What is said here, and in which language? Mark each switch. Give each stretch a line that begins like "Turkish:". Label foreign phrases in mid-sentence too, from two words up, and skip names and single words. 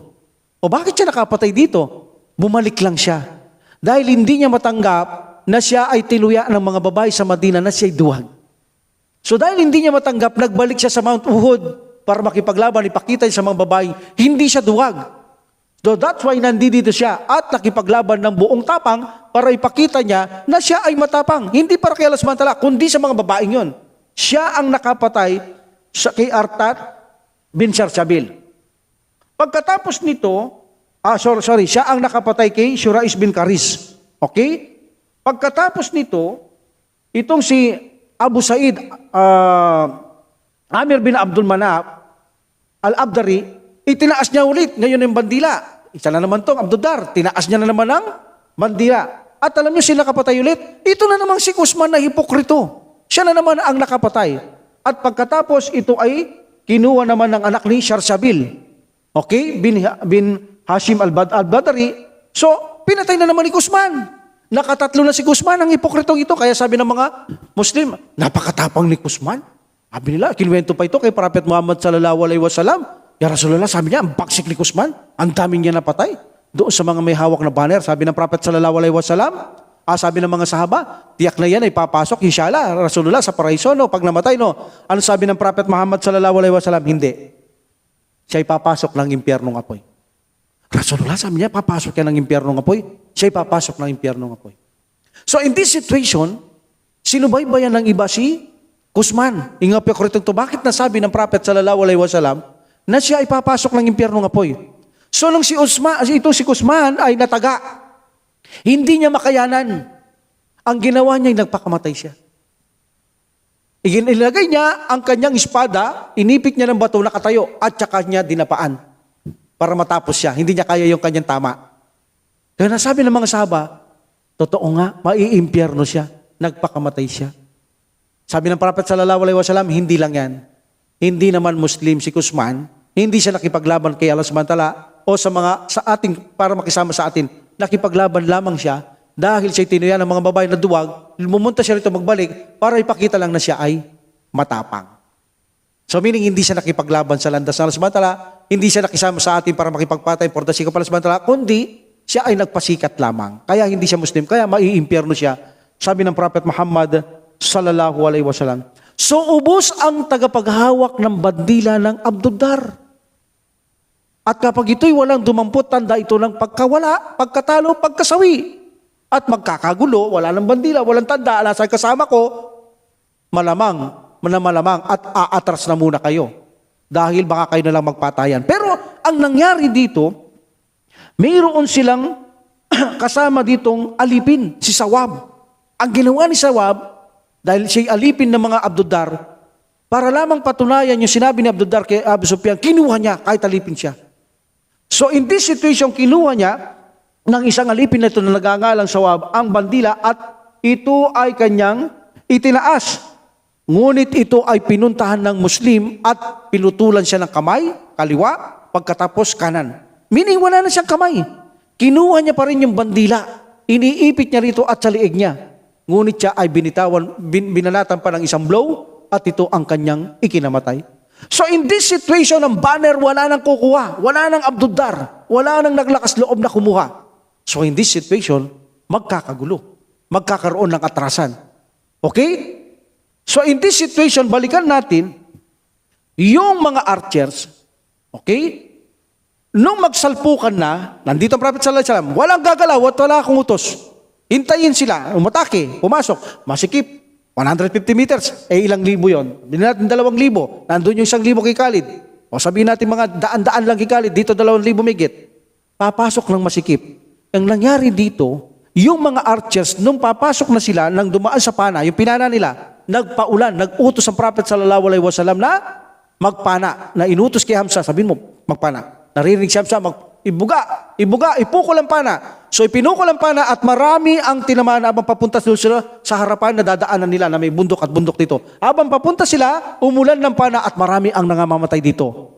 Filipino: O bakit siya nakapatay dito? Bumalik lang siya. Dahil hindi niya matanggap na siya ay tinuya ng mga babae sa Madina na siya'y duwag. So dahil hindi niya matanggap, nagbalik siya sa Mount Uhud para makipaglaban, ipakita sa mga babae, hindi siya duwag.
English: So that's why
Filipino: nandito siya at nakipaglaban ng buong tapang para ipakita niya na siya ay matapang. Hindi para kay
Arabic: الله سبحانه وتعالى,
Filipino: kundi sa mga babaeng yun. Siya ang nakapatay kay Artat bin Sharsabil. Pagkatapos nito, siya ang nakapatay kay Shurais bin Karis. Okay? Pagkatapos nito, itong si Abu Sa'id, Amir bin Abdul Manaf, Al-Abdari, itinaas niya ulit ngayon yung bandila. Isa na naman tong Abduddar, tinaas niya na naman ang bandila. At alam niyo sila kapatay ulit, ito na namang si Kusman na hipokrito. Siya na naman ang nakapatay. At pagkatapos ito ay kinuha naman ng anak ni Sharsabil. Okay? Bin Hashim al-Badri. So, pinatay na naman ni Kusman. Nakatatlo na si Kusman ang hipokritong ito. Kaya sabi ng mga Muslim, napakatapang ni Kusman. Sabi nila, kinuwento pa ito kay Prophet Muhammad
Arabic: صلى الله عليه وسلم. يا رسول الله,
Filipino: sabi niya, ang baksik ni Kusman. Ang daming niya napatay. Doon sa mga may hawak na banner, sabi ng Prophet
Arabic: صلى الله عليه وسلم,
Filipino: sabi ng mga sahaba, tiyak na yan ay papasok,
Arabic: إن شاء الله، رسول الله
Filipino: sa paraiso, no? Pag namatay, no? Ano sabi ng Prophet Muhammad
Arabic: صلى الله عليه وسلم?
Filipino: Hindi. Siya ay papasok ng impyernong apoy. Rasulullah sabi niya, papasok yan ng impyernong apoy. Siya ay papasok ng impyernong apoy.
English: So in this situation,
Filipino: sinubaybayan ng iba si Kusman. Ingapikritong to, bakit nasabi ng Prophet
Arabic: صلى الله عليه وسلم
Filipino: na siya ay papasok ng impyernong apoy? So nung si Kusman ay nataga, hindi niya makayanan. Ang ginawa niya ay nagpakamatay siya. Ilagay niya ang kanyang espada, inipit niya ng bato, nakatayo, at saka niya dinapaan para matapos siya. Hindi niya kaya yung kanyang tama. Kaya nasabi ng mga sahaba, totoo nga, maiimpyerno siya. Nagpakamatay siya. Sabi ng Prophet
Arabic: صلى الله عليه وسلم,
Filipino: hindi lang yan. Hindi naman Muslim si Kusman, hindi siya nakipaglaban kay
Arabic: الله سبحانه وتعالى
Filipino: o sa ating, para makisama sa atin. nakipaglaban lamang siya dahil siya tinuyan ng mga babae na duwag, lumunta siya rito magbalik para ipakita lang na siya ay matapang.
English: So meaning
Filipino: hindi siya nakipaglaban sa landas ng alasamantala, hindi siya nakisama sa atin para makipagpatay
English: for the sake of
Filipino: alasamantala, kundi siya ay nagpasikat lamang. Kaya hindi siya Muslim, kaya maiimpyerno siya. Sabi ng Prophet Muhammad
Arabic: صلى الله عليه وسلم.
Filipino: So ubos ang tagapaghawak ng bandila ng Abduddar. At kapag ito'y walang dumampot, tanda ito ng pagkawala, pagkatalo, pagkasawi. At magkakagulo, wala ng bandila, walang tanda, alasay kasama ko, malamang at aatras na muna kayo. Dahil baka kayo na lang magpatayan. Pero ang nangyari dito, mayroon silang kasama ditong alipin, si Sawab. Ang ginawa ni Sawab, dahil siya'y alipin ng mga Abduddar, para lamang patunayan yung sinabi ni Abduddar kay Abu Sufyan, kinuha niya kahit alipin siya.
English: So in this situation,
Filipino: kinuha niya ng isang alipin na ito na nagangalang Sawab ang bandila at ito ay kanyang itinaas. Ngunit ito ay pinuntahan ng Muslim at pinutulan siya ng kamay, kaliwa, pagkatapos kanan. Meaning wala na siyang kamay. Kinuha niya pa rin yung bandila. Iniipit niya rito at sa liig niya. Ngunit siya ay binalatan pa ng isang blow at ito ang kanyang ikinamatay.
English: So in this situation,
Filipino: ang banner wala nang kukuha. Wala nang Abduddar. Wala nang naglakas loob na kumuha.
English: So in this situation,
Filipino: magkakagulo. Magkakaroon ng atrasan. Okay?
English: So in this situation,
Filipino: balikan natin yung mga archers. Okay? Nung magsalpukan na, nandito ang Prophet
Arabic: صلى الله عليه وسلم,
Filipino: walang gagalaw at wala akong utos. Hintayin sila, umatake, pumasok, masikip, 150 meters, ilang libo yon? Hindi natin 2,000, nandun yung 1,000 kay Khalid. O sabihin natin mga daan-daan lang kay Khalid, dito 2,000 migit. Papasok ng masikip. Ang nangyari dito, yung mga archers, nung papasok na sila, nang dumaan sa pana, yung pinana nila, nagpaulan, nag-utos ang Prophet
Arabic: صلى الله عليه وسلم
Filipino: na magpana, na inutos kay Hamza, sabihin mo, magpana. Narinig siya ibuga, ipukol ang pana. So ipinukol ang pana at marami ang tinamaan habang papunta sila sa harapan na dadaanan nila na may bundok at bundok dito. Habang papunta sila, umulan ng pana at marami ang nangamamatay dito.